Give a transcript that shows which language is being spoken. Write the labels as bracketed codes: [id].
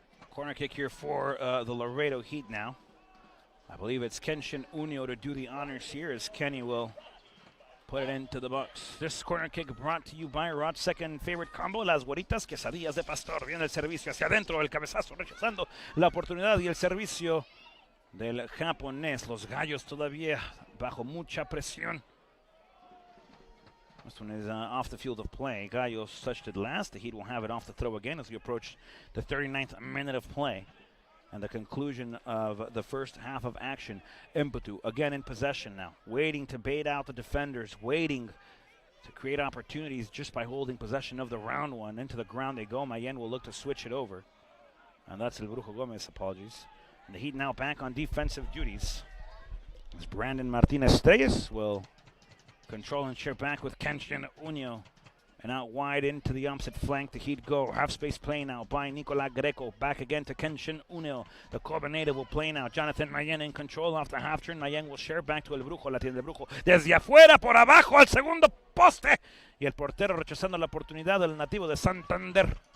[en] Corner kick here for the Laredo Heat now. I believe it's Kenshin Unio to do the honors here as Kenny will put it into the box. This corner kick brought to you by Rod's second favorite combo, las Guaritas Quesadillas de Pastor. [es] Viene el servicio hacia adentro, el cabezazo rechazando la oportunidad y el servicio del japonés. Los Gallos todavía bajo mucha presión. [en] This one is off the field of play. Gallos touched it last. The Heat will have it off the throw again as we approach the 39th minute of play and the conclusion of the first half of action. Emputu again in possession now, waiting to bait out the defenders, waiting to create opportunities just by holding possession of the round one. Into the ground they go. Mayen will look to switch it over. And that's El Brujo Gomez, apologies. And the Heat now back on defensive duties. As Brandon Martinez-Telles will control and share back with Kenshin Unio. And out wide into the opposite flank, the Heat go. Half space play now by Nicola Greco. Back again to Kenshin Unio. The Cuba native will play now. Jonathan Mayen in control off the half turn. Mayen will share back to El Brujo. [es] La tiene El Brujo desde afuera, por abajo, al segundo poste. Y el portero rechazando la oportunidad del nativo de Santander.